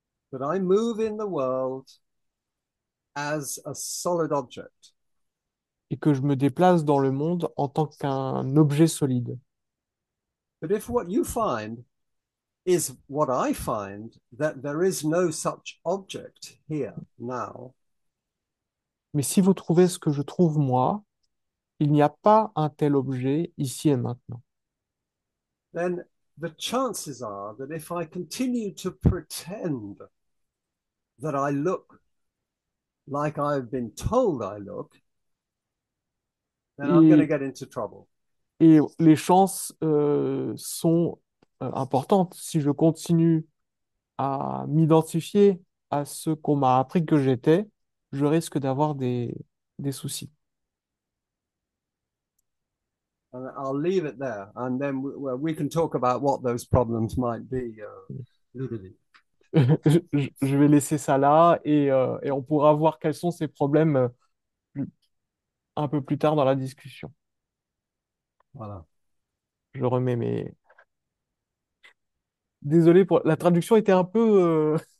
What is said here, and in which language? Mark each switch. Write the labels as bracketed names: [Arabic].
[English] that I move in the world as a solid object. [French] et que je me déplace dans le monde en tant qu'un objet solide. [English] But if what you find is what I find, that there is no such object here now, [French] Mais si vous trouvez ce que je trouve moi, il n'y a pas un tel objet ici et maintenant. [English] then the chances are that if I continue to pretend that I look like I've been told I look, then I'm going to [French] Et, [English] get into trouble. [French] et les chances sont importantes. Si je continue à m'identifier à ce qu'on m'a appris que j'étais, je risque d'avoir des soucis. [English] And I'll leave it there, and then we can talk about what those problems might be. [French] Je vais laisser ça là et on pourra voir quels sont ces problèmes un peu plus tard dans la discussion. Voilà. Je remets mes... Désolé pour... La traduction était un peu...